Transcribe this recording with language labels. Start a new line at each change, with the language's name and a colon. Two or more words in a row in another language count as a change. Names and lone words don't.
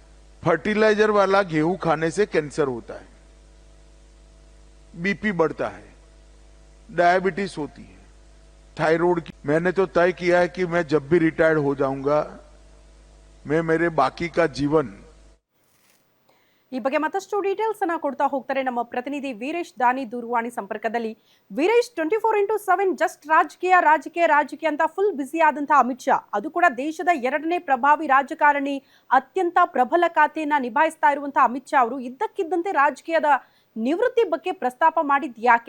Hindi: फर्टिलाइजर वाला गेहूं खाने से कैंसर होता है, बीपी बढ़ता है, डायबिटीज होती है, थायराइड की मैंने तो तय किया है कि मैं जब भी रिटायर्ड हो जाऊंगा मैं मेरे बाकी का जीवन
Kannada: ಈ ಬಗ್ಗೆ ಮತ್ತಷ್ಟು ಡೀಟೇಲ್ಸ್ ಅನ್ನ ಕೊಡ್ತಾ ಹೋಗ್ತಾರೆ ನಮ್ಮ ಪ್ರತಿನಿಧಿ ವೀರೇಶ್ ದಾನಿ ದೂರವಾಣಿ ಸಂಪರ್ಕದಲ್ಲಿ. ವೀರೇಶ್, 24x7 ಜಸ್ಟ್ ರಾಜಕೀಯ ರಾಜಕೀಯ ರಾಜಕೀಯ ಅಂತ
English: full busy
Kannada: ಆದಂತಹ ಅಮಿತ್ ಶಾ, ಅದು ಕೂಡ ದೇಶದ ಎರಡನೇ ಪ್ರಭಾವಿ ರಾಜಕಾರಣಿ, ಅತ್ಯಂತ ಪ್ರಬಲ ಖಾತೆಯನ್ನ ನಿಭಾಯಿಸ್ತಾ ಇರುವಂತಹ ಅಮಿತ್ ಶಾ ಅವರು ಇದ್ದಕ್ಕಿದ್ದಂತೆ ರಾಜಕೀಯದ ನಿವೃತ್ತಿ ಬಗ್ಗೆ ಪ್ರಸ್ತಾಪ ಮಾಡಿದ್ ಯಾಕೆ?